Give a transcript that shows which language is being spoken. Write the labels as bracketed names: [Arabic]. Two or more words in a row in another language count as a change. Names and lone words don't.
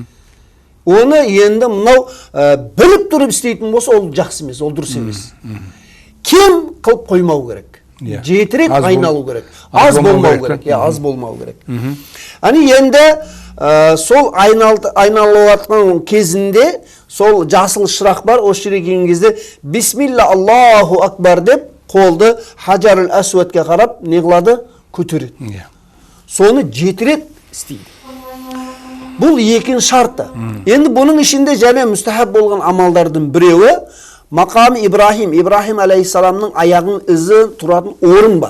[Kazakh] Оны енді мынау біліп тұрып істейтін болса, ол жақсы емес, ол дұрыс емес. Кем қылып қоймау керек. 7 рет айналу керек. Аз болмау керек. Аз болмау керек. Ани енді сол айналу атқан кезінде сол жасыл шырақ бар, осы жерге келген кезде [Arabic] بسم الله الله أكبر [Kazakh] деп қолды Хаджарул Асвадқа қарап не қылады? Көтереді. Соны 7 рет істейді. Бұл екінші шарты. Енді бұның ішінде және мүстахаб болған амалдардың біреуі Мақам Ибрахим алейхиссаламның аяғын ізі тұратын орын бар.